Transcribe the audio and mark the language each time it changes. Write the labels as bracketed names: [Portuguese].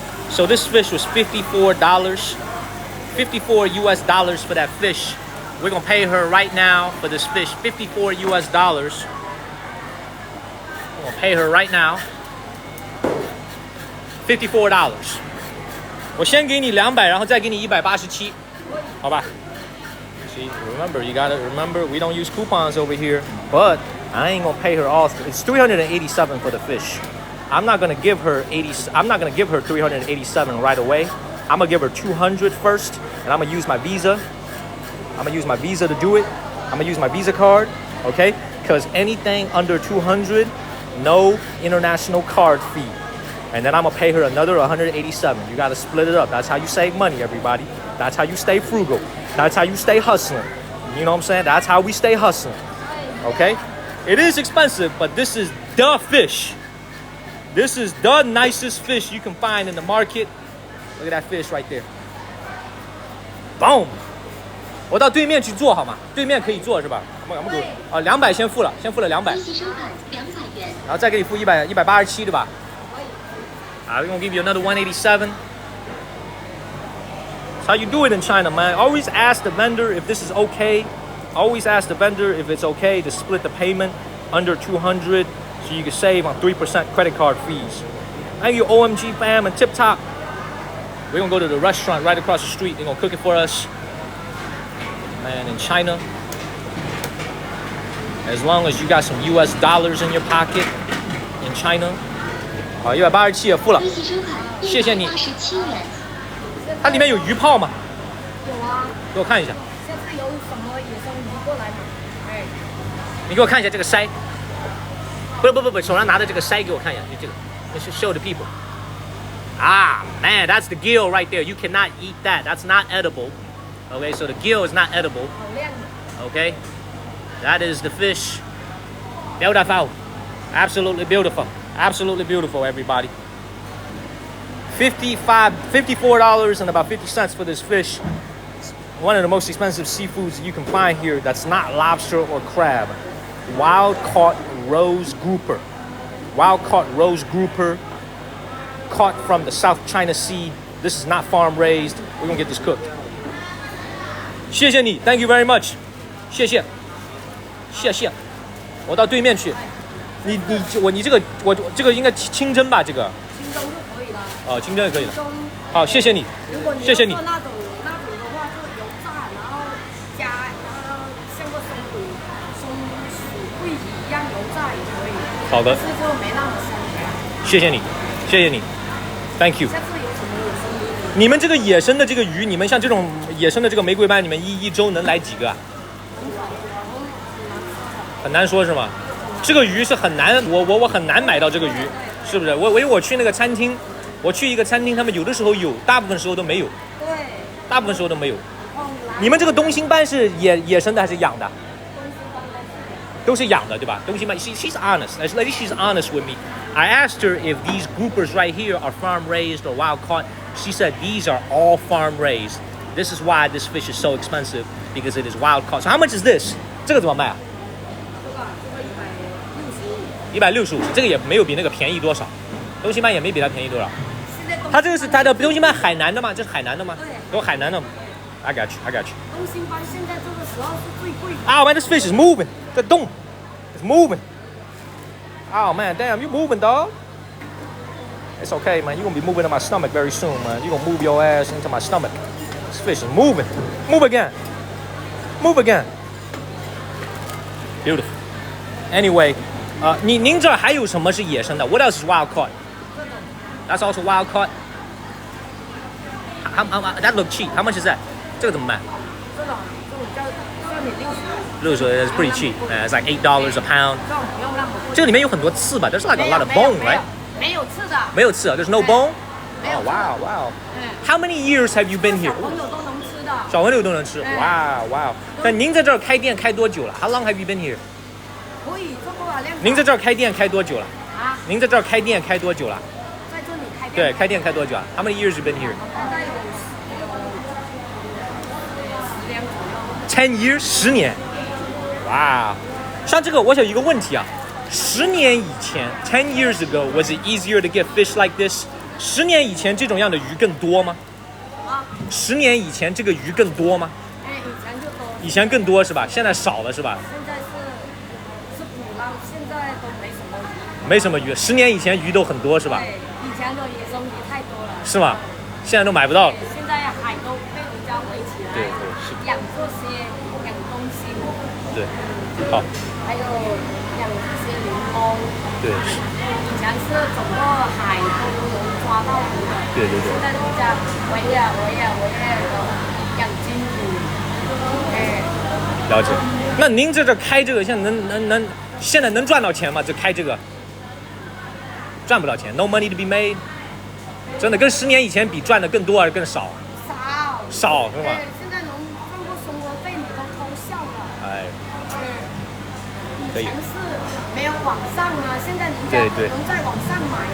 [English] So this fish was $54, $54 for that fish. We're gonna pay her right now for this fish, $54. We're gonna pay her right now, $54. [Chinese] 我先给你200，然后再给你187，好吧？ [English] See, remember, you gotta remember, we don't use coupons over here, but I ain't gonna pay her all. It's $387 for the fish. I'm not gonna give her 387 right away. I'm gonna give her $200 first, and I'm gonna use my Visa. To do it. I'm gonna use my Visa card, okay? Because anything under $200, no international card fee. And then I'm gonna pay her another $187. You gotta split it up. That's how you save money, everybody. That's how you stay frugal. That's how you stay hustling. You know what I'm saying? That's how we stay hustling. Okay? It is expensive, but this is the fish. This is the nicest fish you can find in the market. Look at that fish right there. Boom. [Chinese] 我到对面去做好吗？对面可以做是吧？200先付了200。然后再给你付187对吧？ [English] We're gonna give you another 187. That's how you do it in China, man. Always ask the vendor if this is okay. Always ask the vendor if it's okay to split the payment under $200 so you can save on 3% credit card fees. Thank you, OMG fam and Tip Top. We're gonna go to the restaurant right across the street. They're gonna cook it for us. Man, in China, as long as you got some US dollars in your pocket in China. [Chinese] 好，187也付了，谢谢你。它里面有鱼泡吗？有啊。给我看一下。下次有什么野生鱼过来吗？哎。你给我看一下这个鳃。不，手上拿的这个鳃给我看一下，就这个。 [English] Show the people. Ah, man, that's the gill right there. You cannot eat that. That's not edible. Okay, so the gill is not edible. Okay, that is the fish. Beautiful. Absolutely beautiful. Absolutely beautiful, everybody. $54 and about 50 cents for this fish. It's one of the most expensive seafoods you can find here that's not lobster or crab. Wild-caught rose grouper. Wild-caught rose grouper caught from the South China Sea. This is not farm-raised. We're gonna get this cooked. [Chinese] 谢谢你 [English] ，Thank you very much。 [Chinese] 谢谢，谢谢。我到对面去。你这个我这个应该清蒸吧？这个。清蒸就可以了。哦，清蒸也可以了。好，谢谢你。如果你谢谢你。做那种的话，就油炸，然后加像个松鼠桂鱼一样油炸也可以。好的。但是就没那么香。谢谢你，谢谢你 ， [English] Thank you。 [Chinese] 下次有什么野生鱼？你们这个野生的这个鱼，你们像这种野生的这个玫瑰斑，你们一周能来几个啊？很难说是吗？这个鱼是很难，我很难买到这个鱼，是不是？因为我去那个餐厅，我去一个餐厅，他们有的时候有，大部分时候都没有。对。大部分时候都没有。你们这个东星斑是野生的还是养的？都是养的，对吧？ [English] 东星斑 ，she's honest. At least she's honest with me. I asked her if these groupers right here are farm raised or wild caught. She said these are all farm raised. This is why this fish is so expensive because it is wild caught. So how much is this? [Chinese] 这个怎么卖啊？165，这个也没有比那个便宜多少，东星斑也没比它便宜多少。它这个是它的东星斑海南的吗？这是海南的吗？对，有海南的。 [English] I got you. [Chinese] 东星斑现在这个时候是最贵的。 [English] Oh man, this fish is moving. [Chinese] 在动 [English] ，it's moving. Oh man, damn, you moving, dog? It's okay, man. You're gonna be moving in my stomach very soon, man. You're gonna move your ass into my stomach. This fish is moving. Move again. Move again. Beautiful. Anyway. [Chinese] 您这儿还有什么是野生的 ？ [English] What else is wild caught? That's also wild caught. That look cheap. How much is that? [Chinese] 这个怎么卖？这种叫算你60。 [English] 60 is pretty cheap. It's like $8 a pound. [Chinese] 这种不用那么贵。这个里面有很多刺吧？ [English] There's like a lot of bone, right? [Chinese] 没有刺的。没有刺啊 ？ [English] There's no bone. [Chinese] 没有。 [English] Wow, wow. How many years have you been here? [Chinese] 小朋友都能吃的。小朋友都能吃。 [English] Wow, wow. [Chinese] 但您在这儿开店开多久了 ？ [English] How long have you been here? [Chinese] 可以做多少量？您在这儿开店开多久了？啊？您在这儿开店开多久了？在这里开店。对，开店开多久啊 ？ [English] How many years you been here? [Chinese] 大概有10年左右。 [English] years， [Chinese] 10年。哇，像这个，我想有一个问题啊，10年以前 ， [English] 10 years ago was it easier to get fish like this？ [Chinese] 10年以前这种样的鱼更多吗？10年以前这个鱼更多吗？以前就多。以前更多是吧？现在少了是吧？现在是捕捞，现在都没什么鱼。没什么鱼，10年以前鱼都很多是吧？对，以前的野生鱼太多了。是吗？现在都买不到了。现在海都被人家围起来，对，是养这些养东西。对，好。还有养这些柠檬。对，是。以前是整个海都能抓到鱼的。对。现在人家我也养金鱼。了解。那您这开这个，现在现在能赚到钱吗？这开这个赚不到钱 ， [English] no money to be made。 [Chinese] 真的跟10年以前比赚的更多还是更少？少是吗？对，现在能赚过生活费，你都偷笑了。哎，可以。以前是没有网上啊，现在人家能在网上买。